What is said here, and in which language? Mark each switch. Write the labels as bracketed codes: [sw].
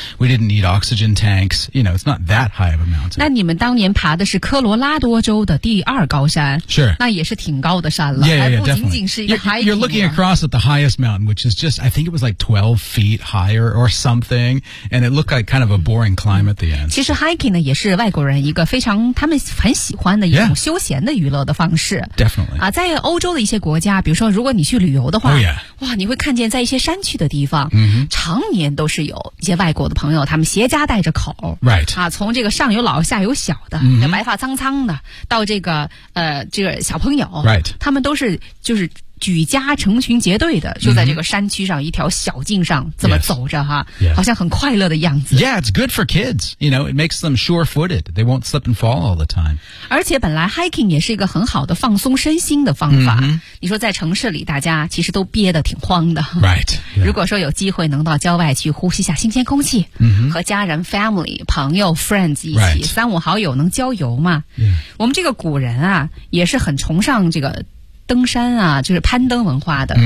[en] We didn't need oxygen tanks. You know, it's not that high of a mountain. [zh] 那你们当年爬的是科罗拉多州的第二高山 [en] ？Sure. [zh] 那也是挺高的山了。 [en] Yeah, yeah, yeah, [zh] 还不仅仅是一个 hiking. [en] You're looking across at the highest mountain, which is just, I think it was like 12 feet higher or something, and it looked like kind of a boring climb at the end. [zh] 其实 hiking 呢也是外国人一个非常他们很喜欢的一种休闲的娱乐的方式。 [en] Yeah, definitely. [zh] 啊，在欧洲的一些国家，比如说如果你去旅游的话， [en] oh, yeah. [zh] 哇，你会看见在一些山区的地方， [en] mm-hmm. [zh] 常年都是有一些外国的朋友，他们携家带着口， [en] right. [zh] 啊，从这个上有老下有小的， [en] mm-hmm. [zh] 白发苍苍的，到这个这个小朋友， [en] right. [zh] 他们都是就是。举家成群结队的就在这个山区上一条小径上这么走着哈、 [en] yes. [zh] 好像很快乐的样子 [en] Yeah, it's good for kids You know, it makes them sure-footed They won't slip and fall all the time [zh] 而且本来 hiking 也是一个很好的放松身心的方法、 [en] mm-hmm. [zh] 你说在城市里大家其实都憋得挺慌的 [en] Right、yeah. [zh] 如果说有机会能到郊外去呼吸下新鲜空气、 [en] mm-hmm. [zh] 和家人 family 朋友 friends 一起、 [en] right. [zh] 三五好友能郊游嘛、 [en] yeah. [zh] 我们这个古人啊也是很崇尚这个登山啊就是攀登文化的、